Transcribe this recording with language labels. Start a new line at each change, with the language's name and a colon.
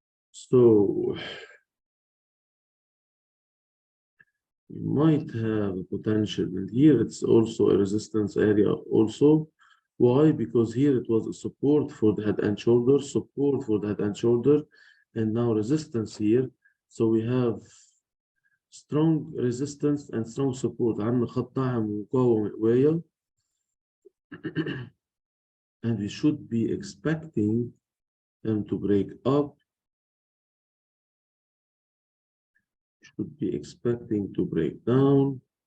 English: So we might have a potential, and here it's also a resistance area also. Why? Because here it was a support for the head and shoulder, support for the head and shoulder, and now resistance here. So we have strong resistance and strong support.
Arabic: عندنا خط دعم ومقاومة قوية.
English: And we should be expecting them to break up. Should be expecting to break down.